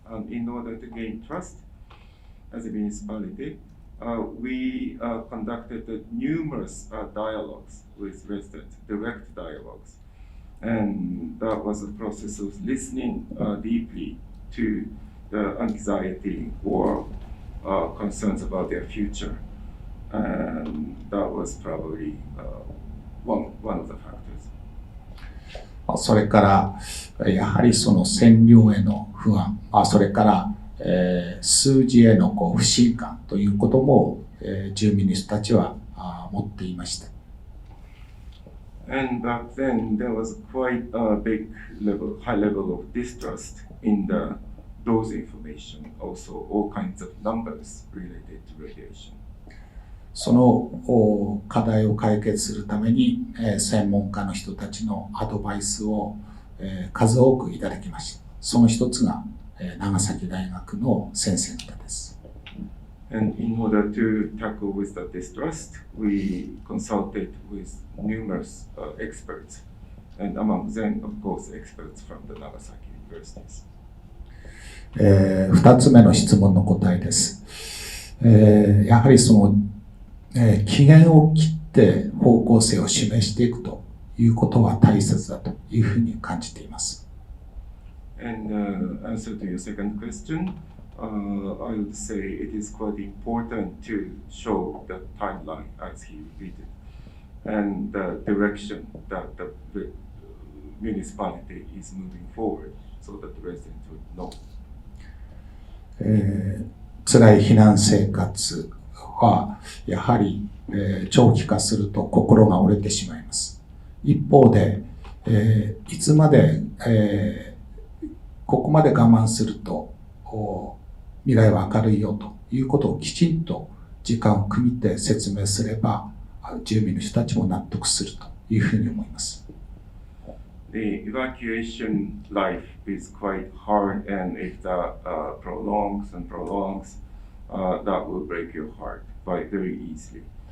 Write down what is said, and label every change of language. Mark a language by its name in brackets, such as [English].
[English] In order to gain trust as a municipality, we conducted numerous dialogues with residents, direct dialogues. And that was a process of listening deeply to the anxiety or concerns about their future. And that was probably one of the factors. [Japanese] それからやはりその占領への不安、それから数字への不信感ということも住民の人たちは持っていました。 [English] And back then there was quite a high level of distrust in the those information, also all kinds of numbers related to radiation. [Japanese] その課題を解決するために、専門家の人たちのアドバイスを、数多くいただきました。その一つが、長崎大学の先生方です。 [English] And in order to tackle with the distrust, we consulted with numerous experts, and among them, of course, experts from the Nagasaki universities. [Japanese] 2つ目の質問の答えです。やはりその、期限を切って方向性を示していくということは大切だというふうに感じています。 [English] And answer to your second question, I would say it is quite important to show the timeline as he repeated, and the direction that the municipality is moving forward, so that the residents would know. [Japanese] 辛い避難生活はやはり、長期化すると心が折れてしまいます。一方で、いつまで、ここまで我慢すると未来は明るいよということをきちんと時間を組みて説明すれば住民の人たちも納得するというふうに思います。 [English] The evacuation life is quite hard, and if that prolongs and prolongs, that will break your heart very easily.